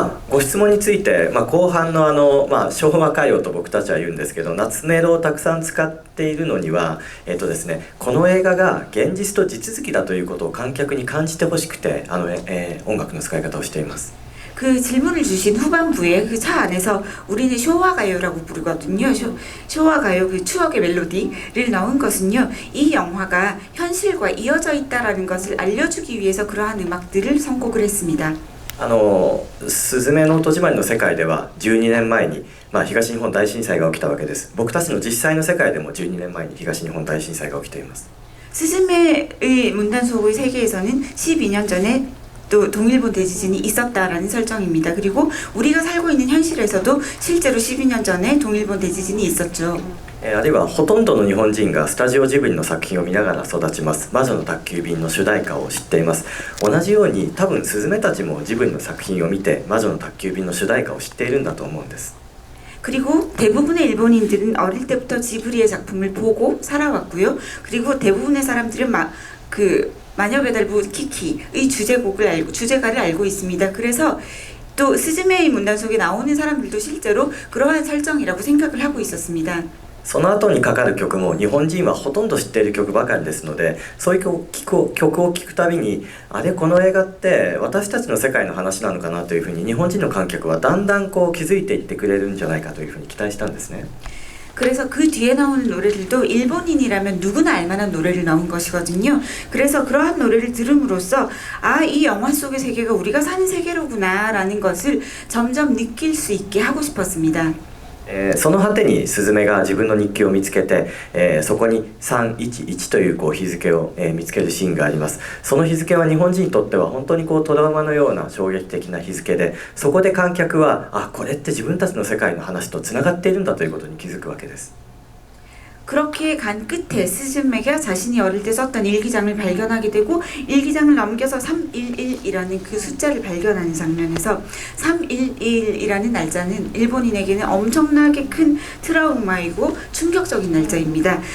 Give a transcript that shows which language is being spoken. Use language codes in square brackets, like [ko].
[ja] ご質問について、後半の昭和歌謡と僕たちは言うんですけど夏メロをたくさん使っているのには、ですね、この映画が現実と地続きだということを観客に感じてほしくて音楽の使い方をしています。 [ko] 그 질문을 주신 후반부에 그 차 안에서 우리는 쇼와가요라고 부르거든요. 쇼와가요 그 추억의 멜로디를 넣은 것은요. 이 영화가 현실과 이어져 있다라는 것을 알려주기 위해서 그러한 음악들을 선곡을 했습니다. [ja] すずめの戸締まりの世界では12年前に、東日本大震災が起きたわけです。僕たちの実際の世界でも12年前に東日本大震災が起きています。 [ko] 스즈메의 문단속의 세계에서는 12년 전에 또 동일본 대지진이 있었다라는 설정입니다. 그리고 우리가 살고 있는 현실에서도 실제로 12년 전에 동일본 대지진이 있었죠. [ja] あるいはほとんどの日本人がスタジオジブリの作品を見ながら育ちます。魔女の宅急便の主題歌を知っています。同じように多分スズメたちもジブリの作品を見て魔女の宅急便の主題歌を知っているんだと思うんです。 [ko] 그리고 대부분의 일본인들은 어릴 때부터 지브리의 작품을 보고 살아왔고요. 그리고 대부분의 사람들은 마녀배달부 키키의 주제가를 알고 있습니다. 그래서 또 스즈메의 문단 속에 나오는 사람들도 실제로 그러한 설정이라고 생각을 하고 있었습니다. [ja] その後にかかる曲も日本人はほとんど知っている曲ばかりですのでそういう曲を聴くたびにあれこの映画って私たちの世界の話なのかなというふうに日本人の観客はだんだん気づいていってくれるんじゃないかというふうに期待したんですね。 [ko] 그래서 그 뒤에 나오는 노래들도 일본인이라면 누구나 알만한 노래를 넣은 것이거든요. 그래서 그러한 노래를 들음으로써 이 영화 속의 세계가 우리가 사는 세계로구나 라는 것을 점점 느낄 수 있게 하고 싶었습니다. [ja] その果てにスズメが自分の日記を見つけて、そこに311という日付を、見つけるシーンがあります。その日付は日本人にとっては本当にトラウマのような衝撃的な日付でそこで観客はこれって自分たちの世界の話とつながっているんだということに気づくわけです。 [ko] 그렇게 간 끝에 스즈메가 자신이 어릴 때 썼던 일기장을 발견하게 되고 일기장을 넘겨서 311이라는 그 숫자를 발견하는 장면에서 311이라는 날짜는 일본인에게는 엄청나게 큰 트라우마이고 충격적인 날짜입니다.